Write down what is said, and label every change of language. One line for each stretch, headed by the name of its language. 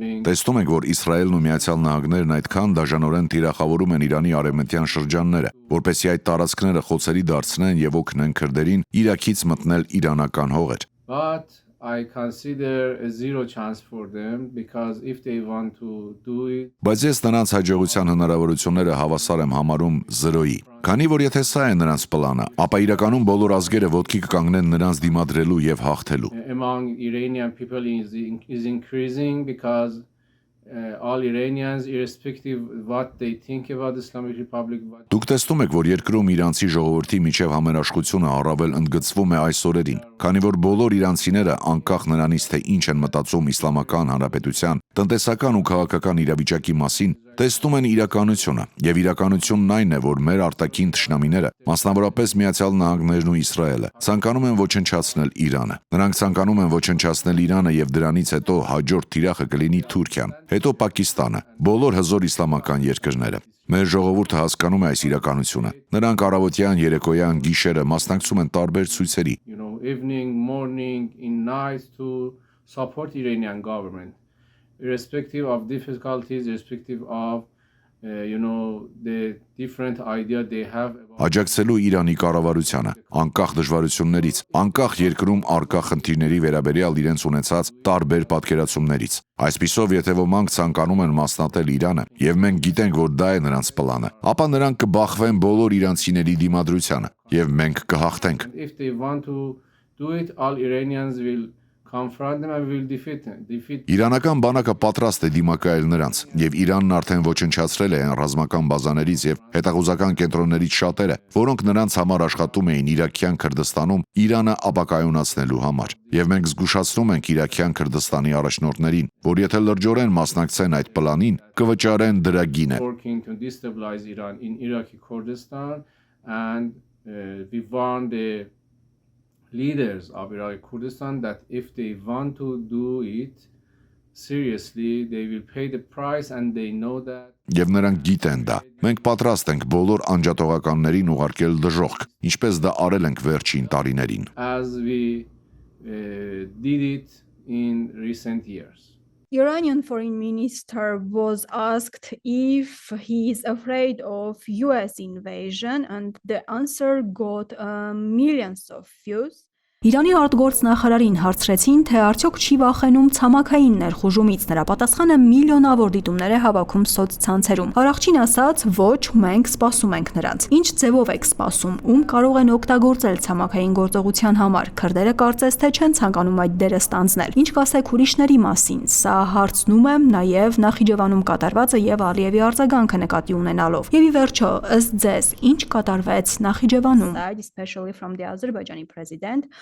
Armenian: Տեսնում ենք, որ Իսրայելն ու Միացյալ Նահանգներն այդքան դաժանորեն թիրախավորում են Իրանի արևմտյան շրջանները, որպեսզի այդ տարածքները խոցելի դարձնեն եւ օգնեն քրդերին Իրաքից մտնել իրանական հողեր։
English: I consider a zero chance for them because if they want to do it.
Armenian: Բայց ես նրանց հաջողության հնարավորությունները հավասար եմ համարում 0-ի։ Քանի որ եթե սա է նրանց պլանը, ապա իրականում բոլոր ազգերը ոտքի կկանգնեն նրանց դիմադրելու եւ հաղթելու։
English: Among Iranian people is increasing because all Iranians irrespective what they think about Islamic Republic.
Armenian: Դուք տեսնում եք, որ երկրում իրանցի ժողովրդի միջև համերաշխությունը առավել ընդգծվում է այս օրերին, քանի որ բոլոր իրանցիները անկախ նրանից թե ինչ են մտածում Իսլամական Հանրապետության տնտեսական ու քաղաքական իրավիճակի մասին, տեսնում են իրականությունը, եւ իրականությունն այն է, որ մեր արտաքին թշնամիները, մասնավորապես Միացյալ Նահանգներն ու Իսրայելը, ցանկանում են ոչնչացնել Իրանը։ Նրանք ցանկանում են ոչնչացնել Իրանը եւ դրանից հետո հաջորդ թիրախը կլինի Թուրքիան, հետո Պակիստանը, բոլոր հզոր իսլամական երկրները։ Մեր ժողովուրդը հասկանում է այս իրականությունը։ Նրանք առավոտյան, երեկոյան, գիշերը մասնակցում են տարբեր ցույցերի։
English: Evening, morning, in night to support Iranian government. Irrespective of difficulties, irrespective of the different idea they have.
Armenian: Աջակցելու Իրանի կառավարությանը, անկախ դժվարություններից, անկախ երկրում առկա խնդիրների վերաբերյալ իրենց ունեցած տարբեր պատկերացումներից։ Այսպիսով, եթե ոմանք ցանկանում են մասնատել Իրանը, եւ մենք գիտենք, որ դա է նրանց պլանը, ապա նրանք կբախվեն բոլոր իրանցիների դիմադրությանը, եւ մենք կհաղթենք։
English: If they want to do it, all Iranians will confront them and will defeat them.
Armenian: Իրանական բանակը պատրաստ է դիմակայել նրանց, եւ Իրանն արդեն ոչնչացրել է այն ռազմական բազաներից եւ հետախուզական կենտրոններից շատերը, որոնք նրանց համար աշխատում էին Իրաքյան Քրդստանում Իրանը ապակայունացնելու համար։ Եվ մենք զգուշացնում ենք Իրաքյան Քրդստանի առաջնորդներին, որ եթե լրջորեն մասնակցեն այդ պլանին, կվճարեն դրա գինը։
English: Working to destabilize Iran in Iraqi Kurdistan and we warn the leaders of Iraqi Kurdistan that if they want to do it, seriously, they will pay the price and they know that.
Armenian: Եվ նրանք գիտեն դա։ Մենք պատրաստ ենք բոլոր անջատողականներին ուղարկել դժոխք, ինչպես դա արել ենք վերջին տարիներին։
English: As we did it in recent years. Iranian foreign minister was asked if he is afraid of US invasion and the answer got millions of views.
Armenian: Իրանի արտգործնախարարին հարցրեցին, թե արդյոք չի վախենում ցամաքային ներխուժումից, նրա պատասխանը միլիոնավոր դիտումներ է հավաքում սոցցանցերում։ Հարաղջին ասաց, ոչ, մենք սպասում ենք նրանց։ Ինչ ձևով եք սպասում, ում կարող են օգտագործել ցամաքային գործողության համար։ Քրդերը կարծես թե չեն ցանկանում այդ դերը ստանձնել։ Ինչ կասեք ուրիշների մասին։ Սա հարցնում եմ նաև Նախիջևանում կատարվածը եւ Ալիևի արձագանքը նկատի ունենալով։ Եվ ի վերջո, ըստ ձեզ, ինչ կատարվեց Նախիջևանում,
English: especially from the Azerbaijani president.